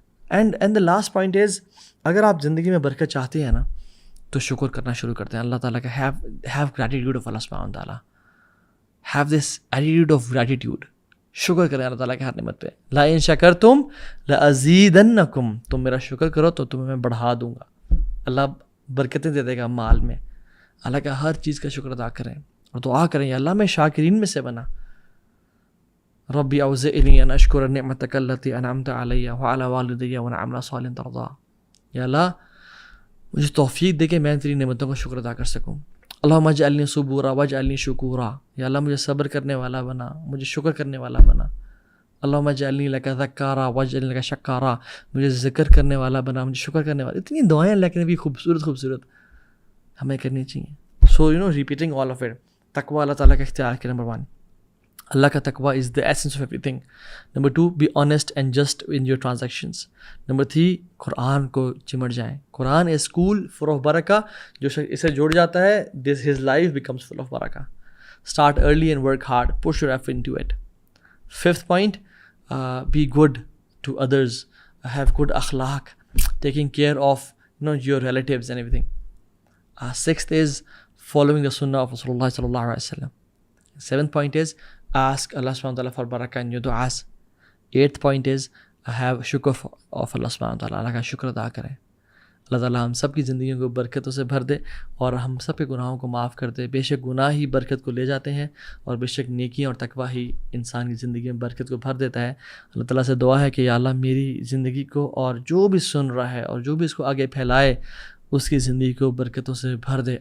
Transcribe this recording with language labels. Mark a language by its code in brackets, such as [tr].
[en] and the last point is, [ur] اگر آپ زندگی میں برکت چاہتے ہیں نا تو شکر کرنا شروع کرتے ہیں اللہ تعالیٰ کا. [en] Have gratitude of Allah سبحانہ تعالیٰ، have this attitude of gratitude. [ur] شکر کریں اللہ تعالیٰ کی ہر نعمت پہ. [ar] لا ان شکرتم لازیدنکم، [ur] تم میرا شکر کرو تو تمہیں میں بڑھا دوں گا. اللہ برکتیں دے دے گا مال میں. اللہ کا ہر چیز کا شکر ادا کریں اور دعا کریں یا اللہ میں شاکرین میں سے بنا. [ar] ربی اوزعنی ان اشکر نعمتک التی انعمت علی وعلی والدی وان اعمل صالحا ترضیٰ. [ur] یا اللہ مجھے توفیق دے کہ میں تیری نعمتوں کا شکر ادا کر سکوں. [ar] اللہم اجعلنی صبورا واجعلنی شکورا، [ur] یا اللہ مجھے صبر کرنے والا بنا، مجھے شکر کرنے والا بنا. [ar] اللہم اجعلنی لک ذکارا واجعلنی لک شکارا، [ur] مجھے ذکر کرنے والا بنا، مجھے شکر کرنے والا. اتنی دعائیں اللہ کے نبی خوبصورت ہمیں کرنی چاہیے. [en] So repeating all of it. [ur] تقوی اللہ تعالیٰ کا اختیار کے نمبر 1. [en] اللہ کا تقوی is the essence of everything. Number 2 be honest and just in your transactions. [ur] Number 3 قرآن کو چمٹ جائیں. [en] قرآن is school full of برکہ. [ur] جو شخص اسے جوڑ جاتا ہے [en] his life becomes full of [ur] برکہ. [en] Start early and work hard. Push your effort into it. 5th point, be good to others. Have good akhlaq. Taking care of your relatives and everything. 6th is following the sunnah of Rasulullah sallallahu alaihi wasallam. 7th point is ask Allah subhanahu wa ta'ala for barakah in your du'as. 8th point is have shukr of Allah subhanahu wa ta'ala. [ur] اللہ کا شکر ادا کریں. اللہ تعالیٰ ہم سب کی زندگیوں کو برکتوں سے بھر دے اور ہم سب کے گناہوں کو معاف کر دے. بے شک گناہ ہی برکت کو لے جاتے ہیں اور بے شک نیکیاں اور تقویٰ ہی انسان کی زندگی میں برکت کو بھر دیتا ہے. اللہ تعالیٰ سے دعا ہے کہ یا اللہ میری زندگی کو اور جو بھی سن رہا ہے اور جو بھی اس کو آگے پھیلائے اس کی زندگی کو برکتوں سے بھر دے.